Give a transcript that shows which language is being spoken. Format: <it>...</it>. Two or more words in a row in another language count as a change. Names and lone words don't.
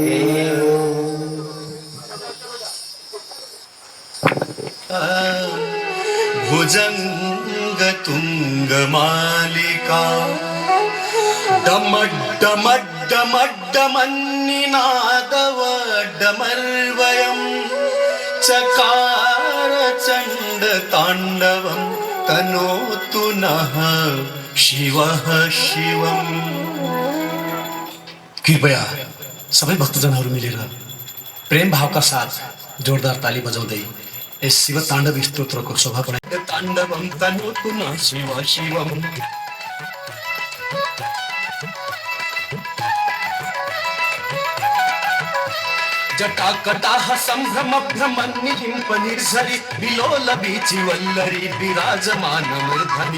<sa>भुजंग तुंग मालिका डमड्डमड्डमड्डमन्निनादवड्डमर्वयं चकार चंड तांडवं तनोतु नः शिवः शिवम्।</sa> <ne>कृपया सबै भक्तजनहरू मिलेर प्रेम भावका साथ जोरदार ताली बजाउँदै यस शिव ताण्डव स्तोत्रको शोभा बढाइ।</ne> <sa>ताण्डवं तनोतु नः शिव शिवम्। जटाकटाह संभ्रम भ्रमन्निहिं निर्झरि विलोल बीचि वल्लरी विराजमान मूर्धनि।</sa>